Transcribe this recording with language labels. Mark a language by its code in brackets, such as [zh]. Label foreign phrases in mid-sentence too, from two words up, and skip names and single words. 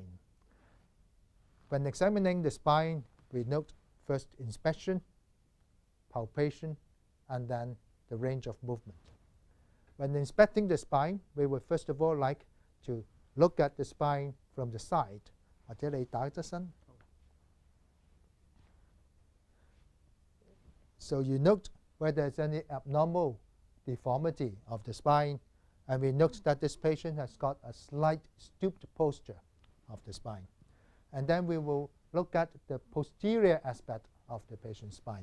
[en] When examining the spine, we note first inspection, palpation, and then the range of movement. When inspecting the spine, we would first of all like to look at the spine from the side. [yue] 或者你打側身。 [en] So you note whether there's any abnormal deformity of the spine, and we note that this patient has got a slight stooped posture of the spine. And then we will look at the posterior aspect of the patient's spine.